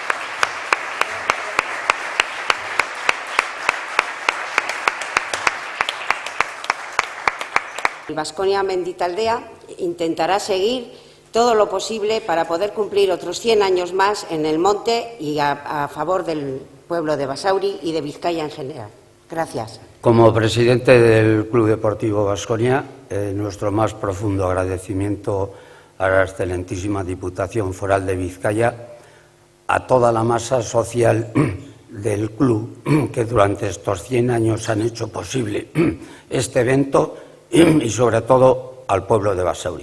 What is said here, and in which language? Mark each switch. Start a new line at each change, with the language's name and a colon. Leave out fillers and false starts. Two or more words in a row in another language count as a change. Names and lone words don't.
Spanish: Baskonia Menditaldea intentará seguir todo lo posible para poder cumplir otros 100 años más en el monte y a favor del pueblo de Basauri y de Vizcaya en general. Gracias. Como presidente del Club Deportivo Baskonia, nuestro más profundo agradecimiento a la excelentísima Diputación Foral de Vizcaya, a toda la masa social del club que durante estos 100 años han hecho posible este evento y sobre todo al pueblo de Basauri.